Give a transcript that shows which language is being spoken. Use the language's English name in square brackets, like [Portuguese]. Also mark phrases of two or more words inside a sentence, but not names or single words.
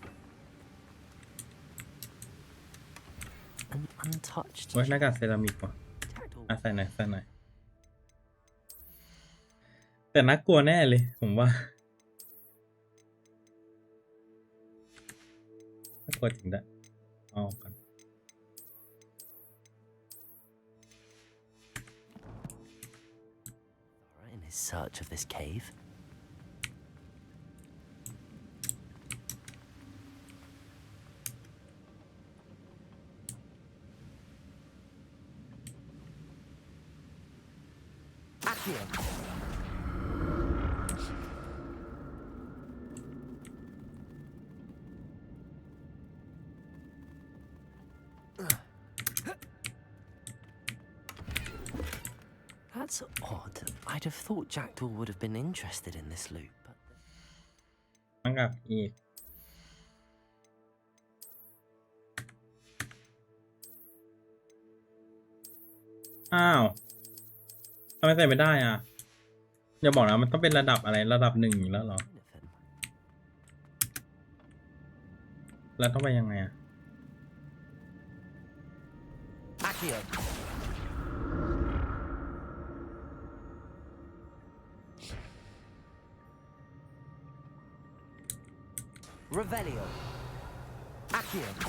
[English] An untouched. [Thai] เว้ยหน้ากากเซรามิกว่ะใส่หน่อยแต่น่ากลัวแน่เลยผมว่าน่ากลัวจริงด้วยเอาก่อน [English] In his search of this cave. Accio. That's odd. I'd have thought Jackdaw would have been interested in this loop, but [Thai] หน้ากากอีกอ้าวทำไมใส่ไม่ได้อ่ะอย่าบอกนะมันต้องเป็นระดับอะไรระดับ1อยู่แล้วเหรอแล้วต้องไปยังไงอะ [English] Accio. Revelio. Accio.